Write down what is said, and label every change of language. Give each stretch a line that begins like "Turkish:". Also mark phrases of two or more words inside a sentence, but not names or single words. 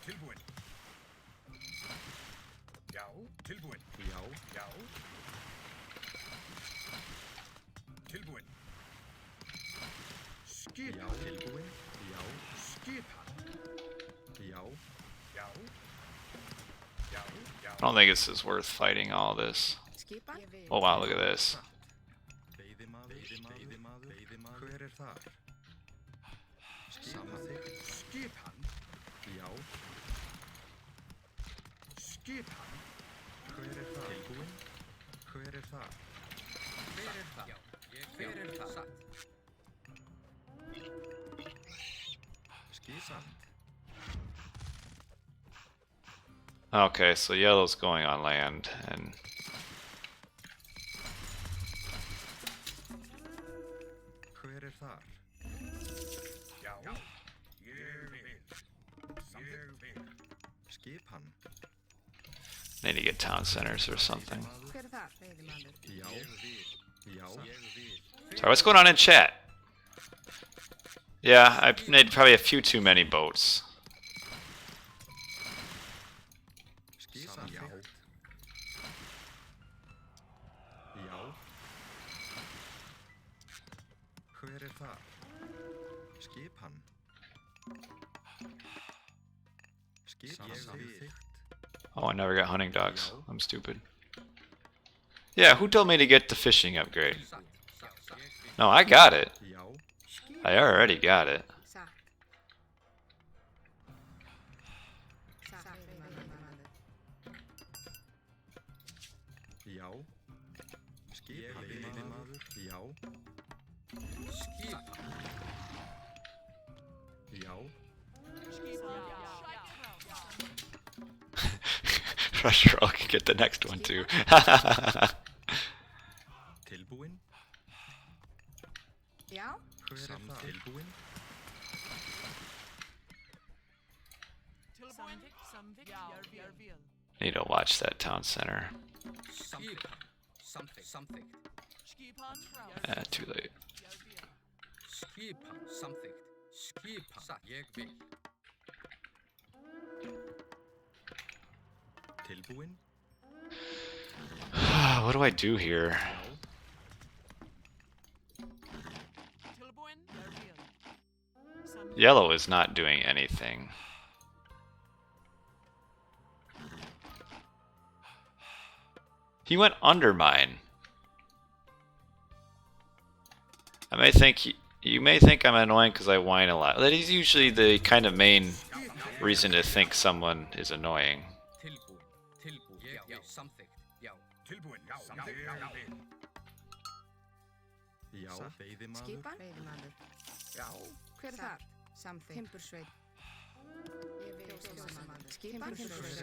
Icelandic: Tilbúin. Já. Tilbúin. Já. Já. Tilbúin. Skipan. Já. Tilbúin. Já. Skipan. Já. Já. Já. Já.
English: I don't think this is worth fighting all this.
Icelandic: Skipan.
English: Oh wow, look at this.
Icelandic: Veiðimaður. Veiðimaður. Veiðimaður. Hver er það? Samþykkt. Skipan. Já. Skipan. Hver er það? Tilbúin. Hver er það? Hver er það? Hver er það? Satt. Skipan.
English: Okay, so yellow's going on land, and
Icelandic: Hver er þar? Já. Ég vil. Ég vil. Skipan.
English: need to get town centers or something.
Icelandic: Hver er þar? Veiðimaður. Já. Já.
English: Sorry, what's going on in chat? Yeah, I've made probably a few too many boats.
Icelandic: Skipan. Já. Já. Hver er það? Skipan. Skipan. Samþykkt.
English: Oh, I never got hunting dogs. I'm stupid. Yeah, who told me to get the fishing upgrade?
Icelandic: Satt.
English: No, I got it.
Icelandic: Já.
English: I already got it.
Icelandic: Satt. Satt. Veiðimaður. Já. Skipan. Veiðimaður. Já. Skipan. Já.
English: Rusher, I can get the next one too.
Icelandic: Tilbúin. Já. Hver er það? Tilbúin.
English: Need to watch that town center.
Icelandic: Skipan. Samþykkt.
English: Too late.
Icelandic: Skipan. Samþykkt. Skipan. Satt. Ég vil. Tilbúin.
English: What do I do here? Yellow is not doing anything. He went undermine. I may think you may think I'm annoying because I whine a lot. That is usually the kind of main reason to think someone is annoying.
Icelandic: Tilbúin. Tilbúin. Ég vil. Samþykkt. Já. Tilbúin. Já. Samþykkt. Já. Já. Veiðimaður. Skipan. Veiðimaður. Já. Hver er þar? Samþykkt. Timbursveit. Ég vil. Skipan. Hver er Timbursveit.